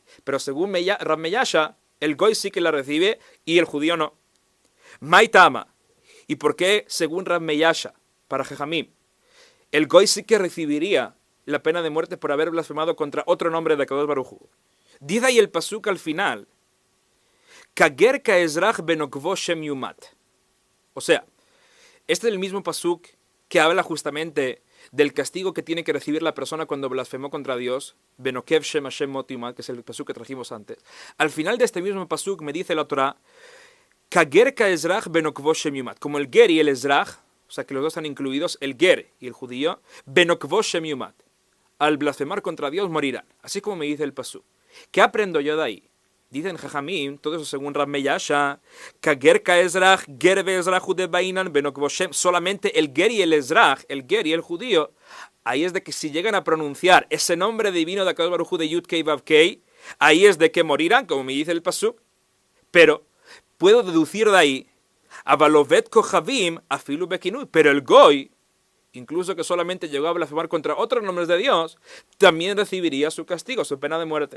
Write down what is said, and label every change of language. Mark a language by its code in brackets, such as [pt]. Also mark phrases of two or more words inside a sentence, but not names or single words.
[es] Pero según Rav Meyasha, el goy sí que la recibe y el judío no. [he] מאי טעמא. [es] ¿Y por qué, según Rav Meyasha, para Jajamim, el goy sí que recibiría la pena de muerte por haber blasfemado contra otro nombre de [he] הקדוש ברוך הוא? [es] Dice ahí el pasuk al final, [he] כגר כאזרח בנקבו שם יומת. [es] O sea, este es el mismo pasuk que habla justamente del castigo que tiene que recibir la persona cuando blasfemó contra Dios, [he] ונקב שם השם מות יומת, [es] que es el pasuk que trajimos antes. Al final de este mismo pasuk me dice la Torah, [he] כגר כאזרח בנקבו שם יומת. [es] Como el ger y el ezrach, o sea que los dos están incluidos, el ger y el judío, [he] בנקבו שם יומת. [es] Al blasfemar contra Dios morirán. Así como me dice el pasuk. ¿Qué aprendo yo de ahí? Dicen Jajamim, todo eso según Rav Meyasha, [he] כגר כאזרח גר ואזרח ודבעינן בנקבו שם. [es] Solamente el ger y el ezrach, el ger y el judío, ahí es de que si llegan a pronunciar ese nombre divino de [he] הקדוש ברוך הוא [es] de [he] יוד קי ואו קי, [es] ahí es de que morirán, como me dice el pasuk. Pero puedo deducir de ahí, [he] אבל עובד כוכבים אפילו בכינוי, [es] pero el goy, incluso que solamente llegó a blasfemar contra otros nombres de Dios, también recibiría su castigo, su pena de muerte.